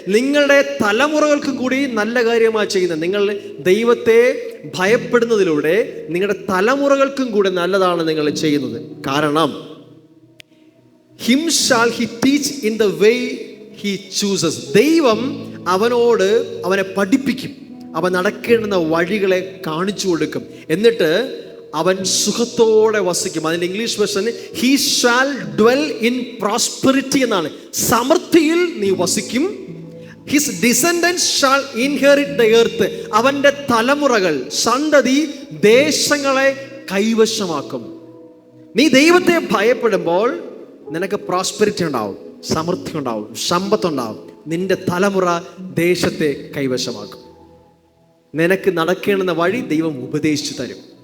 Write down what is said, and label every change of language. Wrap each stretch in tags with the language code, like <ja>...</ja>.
<ml>നിങ്ങളുടെ തലമുറകൾക്കും കൂടി നല്ല കാര്യമാണ് ചെയ്യുന്നത്. നിങ്ങൾ ദൈവത്തെ ഭയപ്പെടുന്നതിലൂടെ നിങ്ങളുടെ തലമുറകൾക്കും കൂടെ നല്ലതാണ് നിങ്ങൾ ചെയ്യുന്നത്.</ml> <en>കാരണം him shall he teach in the way he chooses.</en> <ml>ദൈവം അവനെ പഠിപ്പിക്കും, അവൻ നടക്കേണ്ടുന്ന വഴികളെ കാണിച്ചു കൊടുക്കും. എന്നിട്ട് അവൻ സുഖത്തോടെ വസിക്കും. അതിൻ്റെ English version</ml> <en>he shall dwell in prosperity</en> <ml>എന്നാണ്. സമൃദ്ധിയിൽ നീ വസിക്കും.</ml> <en>his descendants shall inherit the earth.</en> <ml>അവൻ്റെ തലമുറകൾ, സന്തതി ദേശങ്ങളെ കൈവശമാക്കും. നീ ദൈവത്തെ ഭയപ്പെടുമ്പോൾ നിനക്ക് പ്രോസ്പെരിറ്റി ഉണ്ടാവും, സമൃദ്ധി ഉണ്ടാവും, സമ്പത്തുണ്ടാവും. നിന്റെ തലമുറ ദേശത്തെ കൈവശമാക്കും. നിനക്ക് നടക്കേണ്ടുന്ന വഴി ദൈവം ഉപദേശിച്ചു തരും.</ml>